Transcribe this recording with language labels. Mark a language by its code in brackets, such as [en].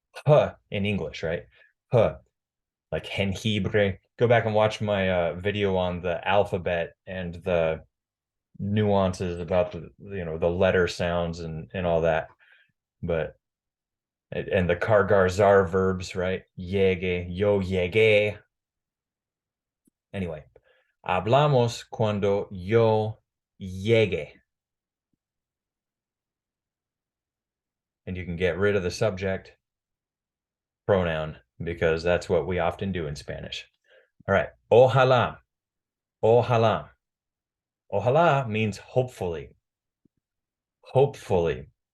[en] Huh in English, right? Huh. Like jengibre. Go back and watch my video on the alphabet and the nuances about the letter sounds and all that. But and the cargar-zar verbs, right? [es] Llegue, yo llegué. Anyway, hablamos cuando yo llegue. [en] And you can get rid of the subject pronoun because that's what we often do in Spanish. All right. Ojalá. Ojalá. Ojalá means hopefully. Hopefully.